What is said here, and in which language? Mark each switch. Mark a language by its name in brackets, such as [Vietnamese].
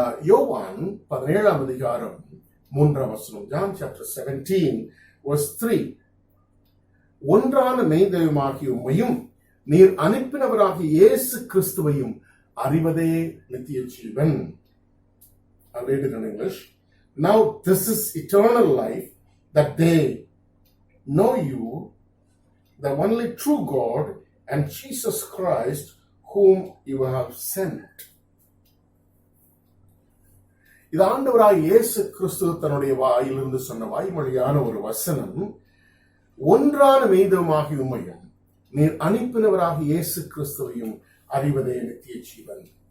[Tamil] யோவான் 17 அதிகாரம் 3 வசனம். [English] John chapter 17 verse 3. [Tamil] ஒன்றான மெய்தெய்வமாகிய உம்மையும் நீர் அனுப்பினவராகிய இயேசு கிறிஸ்துவையும் அறிவதே நித்திய ஜீவன். [English] I'll read it in English. Now this is eternal life, that they know you, the only true God, and Jesus Christ, whom you have sent. [Tamil] இது ஆண்டவராய் இயேசு கிறிஸ்து தன்னுடைய வாயிலிருந்து சொன்ன வாய்மொழியான ஒரு வசனம். ஒன்றான மெய்தெய்வமாகிய உம்மையும் நீர் அனுப்பினவராகிய இயேசு கிறிஸ்துவையும் அறிவதே நித்திய ஜீவன்.